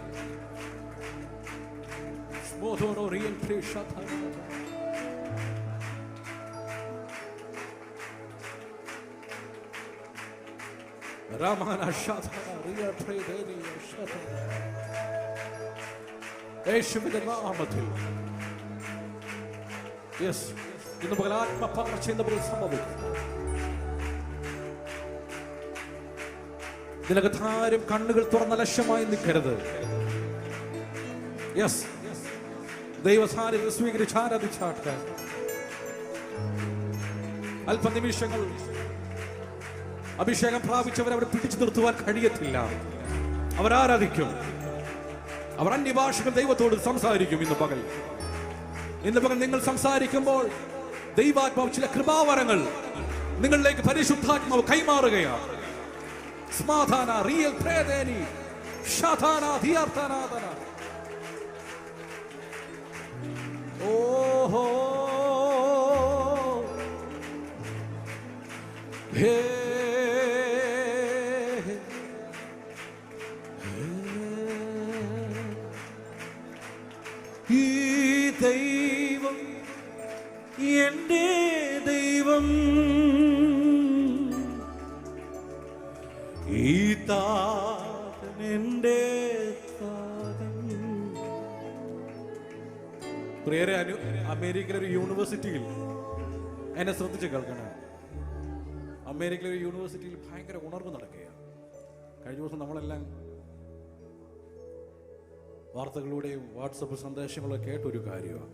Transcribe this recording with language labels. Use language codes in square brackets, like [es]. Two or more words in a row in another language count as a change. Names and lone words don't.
[ml] Smodoro Real Pre Shatana Ramana Shatana Real Pred Shatana Eshvidana Amatil. Yes, in the Balatma Papa in the Bulsamavik. നിനക്കധാരം കണ്ണുകൾ തുറന്ന ലക്ഷ്യമായി നിൽക്കരുത്. യെസ് ദൈവസാന്നിധ്യം സ്വീകരിച്ച് ആരാധിച്ചാട്ടെ. അല്പനിമിഷങ്ങൾ അഭിഷേകം പ്രാപിച്ചവരെ അവരെ പിടിച്ചു നിർത്തുവാൻ കഴിയത്തില്ല. അവരാരാധിക്കും, അവർ അന്യഭാഷകൾ ദൈവത്തോട് സംസാരിക്കും. ഇന്ന് പകൽ നിങ്ങൾ സംസാരിക്കുമ്പോൾ ദൈവാത്മാവ് ചില കൃപാവരങ്ങൾ നിങ്ങളിലേക്ക് പരിശുദ്ധാത്മാവ് കൈമാറുകയാണ്. Smadhana, real predeni, Shatana, Dhyartanadana. [en] Oh, hey, [ml] ദൈവം, എന്റെ ദൈവം. ഈ താതൻ എൻ്റെ താതൻ. പ്രിയരെ, അമേരിക്കയിലെ ഒരു യൂണിവേഴ്സിറ്റിയിൽ എന്നെ ശ്രദ്ധിച്ച് കേൾക്കണം. അമേരിക്കയിലെ ഒരു യൂണിവേഴ്സിറ്റിയിൽ ഭയങ്കര ഉണർവ് നടക്കുകയാണ്. കഴിഞ്ഞ ദിവസം നമ്മളെല്ലാം വാർത്തകളിലൂടെയും വാട്സപ്പ് സന്ദേശങ്ങളൊക്കെ കേട്ടൊരു കാര്യമാണ്.